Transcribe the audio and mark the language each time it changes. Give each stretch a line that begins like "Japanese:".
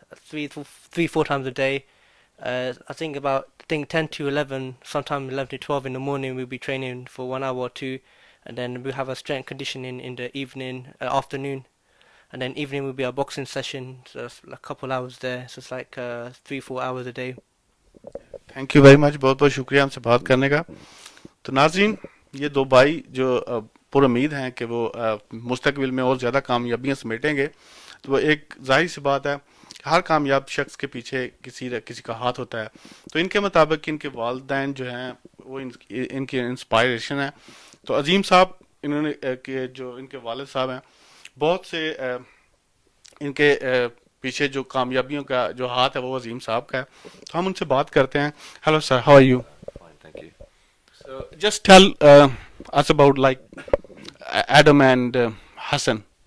English: 3-4 times a day. I think 10 to 11, sometimes 11 to 12 in the morning. We'll be training for 1 hour or 2, and then we'll have a strength conditioning in the evening, afternoon, and then evening will be our boxing session. So it's a couple hours there. So it's like 3-4 hours a day. Thank you very much.
Hindi: बहुत बहुत शुक्रिया हमसे बात करने का। तो नाज़रीन, ये दो भाई जो पुरुम्मीद हैं कि वो मुस्तकबिल में और ज़्यादा कामयाबियाँ समेटेंगे। तो वो एक जाहिर सी बात है, हर कामयाब शख्स के पीछे किसी का हाथ होता है। तो इनके मुताबिक इनके वालिदैन जो हैं वो इनकी इंस्पायरेशन है। तो अजीम साहब, इन्होंने जो इनके वालिद साहब हैं, बहुत से इनके पीछे जो कामयाबियों का जो हाथ है वो अजीम साहब का है, तो हम उनसे बात करते हैं.
English: Hello sir, how are you? Fine, thank you. So just tell us about like Adam and Hassan.